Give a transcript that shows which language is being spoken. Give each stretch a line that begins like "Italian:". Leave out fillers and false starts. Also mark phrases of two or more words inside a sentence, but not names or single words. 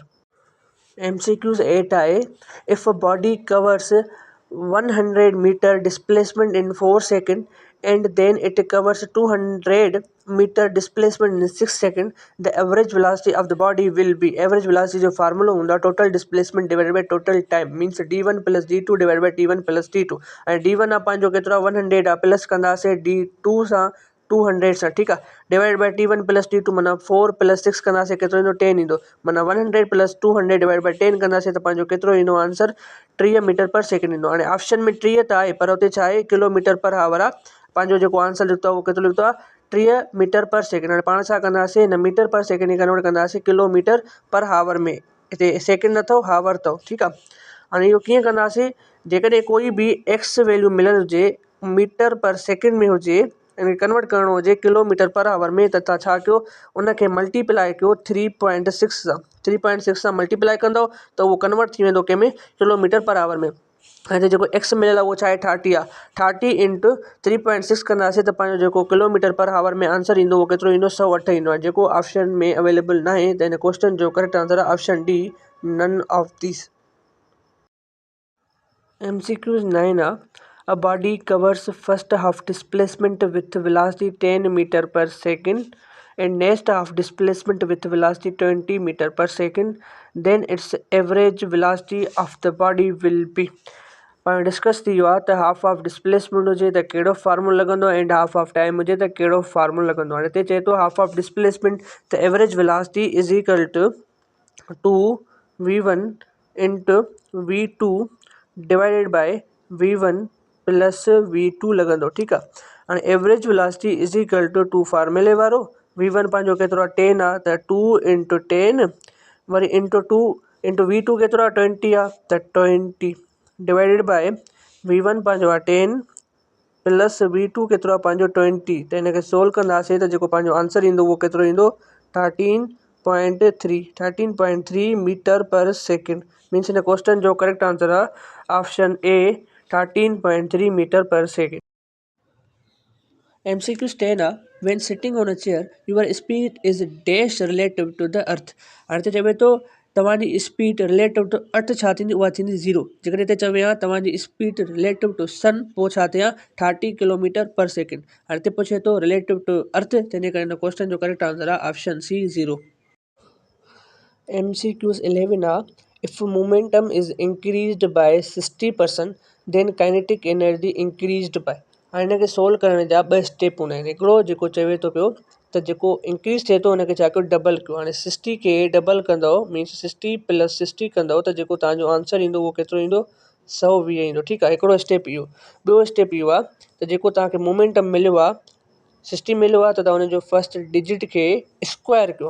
English: MCQs 8 आहे if a body covers 100 meter displacement in 4 seconds and then it covers 200 meter displacement in 6 seconds, the average velocity of the body will be average velocity
Sindhi: जो फार्मूला हूंदा
English: total displacement divided by total time means d1 plus d2 divided by t1 plus t2
Sindhi: ऐं d1 आहे पंहिंजो केतिरो 100 आहे प्लस कंदासीं d2 सां 200 सां ठीकु आहे
English: divide by t1 plus t2
Sindhi: माना 4 प्लस 6 कंदासीं केतिरो ईंदो 10 ईंदो माना
English: 100 plus 200 divide by 10
Sindhi: कंदासीं त पंहिंजो केतिरो ईंदो
English: answer 3 meter per second
Sindhi: ईंदो। हाणे ऑप्शन में 3 त आहे पर हुते छा आहे
English: kilometer per hour
Sindhi: आहे पंहिंजो जेको आंसर लिखतो आहे उहो केतिरो लिखतो आहे
English: 3 meter per second.
Sindhi: हाणे पाण छा कंदासीं हिन
English: meter per second
Sindhi: खे कन्वर्ट कंदासीं
English: kilometer per hour
Sindhi: में हिते सेकेंड न अथव हावर अथव ठीकु आहे। हाणे इहो कीअं कंदासीं जेकॾहिं कोई बि
English: x value
Sindhi: मिलियल हुजे
English: meter per second
Sindhi: में हुजे इन कन्वर्ट करणो हुजे
English: kilometer per hour
Sindhi: में त तव्हां छा कयो उनखे मल्टीप्लाई कयो 3.6 सां 3.6 सां मल्टीप्लाई कंदव त उहो कन्वर्ट थी वेंदो कंहिंमें
English: kilometer per hour
Sindhi: में। हाणे जेको एक्स मिलियल आहे उहो छा आहे 30 आहे
English: 30 into 3.6
Sindhi: कंदासीं त पंहिंजो जेको
English: kilometer per hour
Sindhi: में आंसर ईंदो उहो केतिरो ईंदो 108 ईंदो आहे जेको ऑप्शन में अवेलेबल न आहे त हिन क्वेश्चन जो
English: correct answer
Sindhi: आहे
English: option D none of this. MCQs 9 are a body covers first half displacement with velocity 10 meter per second and next half displacement with velocity 20 meter per second, then its average velocity of the body will be।
Sindhi: पाण डिस्कस थी वियो आहे त
English: half of displacement
Sindhi: हुजे त कहिड़ो फार्मूलो लॻंदो एंड
English: half of time
Sindhi: हुजे त कहिड़ो फार्मूलो लॻंदो। हाणे हिते चए थो
English: half of displacement
Sindhi: त
English: average velocity is equal to 2v1 into v2 divided by v1 plus v2
Sindhi: लॻंदो ठीकु आहे। हाणे
English: average velocity is equal to 2
Sindhi: फार्मूले वारो v1 पंहिंजो केतिरो आहे 10 आहे त
English: 2 into 10
Sindhi: वरी इंटू
English: 2 into v2
Sindhi: केतिरो आहे 20 आहे त
English: 20 divided by v1
Sindhi: पंहिंजो आहे
English: 10 plus v2
Sindhi: केतिरो आहे पंहिंजो 20 त हिनखे सोल्व कंदासीं त जेको पंहिंजो आंसर ईंदो उहो केतिरो ईंदो
English: 13.3 meter per second means
Sindhi: हिन क्वेश्चन जो
English: correct answer
Sindhi: आहे
English: option A 13.3 meter per second. MCQs 10 are when sitting on a chair your speed is dash relative to the earth।
Sindhi: हाणे त चवे थो तव्हांजी
English: speed relative to earth
Sindhi: छा थींदी उहा थींदी 0। जेकॾहिं हिते चवे हा तव्हांजी
English: speed relative to sun
Sindhi: पोइ छा थिया
English: 30 kilometer per second.
Sindhi: हाणे हिते पुछे थो
English: relative to earth
Sindhi: तंहिंजे करे हिन क्वेश्चन जो
English: correct answer
Sindhi: आहे
English: option C 0. MCQs 11 are if momentum is increased by 60% then kinetic energy increased by।
Sindhi: हाणे हिनखे सोल्व करण जा 2 स्टेप हूंदा आहिनि हिकिड़ो जेको चवे थो पियो त जेको इंक्रीज़ थिए थो हुनखे छा कयो डबल कयो। हाणे 60 खे डबल कंदव मीन्स 60 प्लस 60 कंदव त जेको तव्हांजो आंसर ईंदो उहो केतिरो ईंदो 120 ईंदो ठीकु आहे। हिकिड़ो स्टेप इहो ॿियो स्टेप इहो आहे त जेको तव्हांखे मोमेंटम मिलियो आहे 60 मिलियो आहे त तव्हां हुनजो
English: first digit
Sindhi: खे स्क्वायर कयो।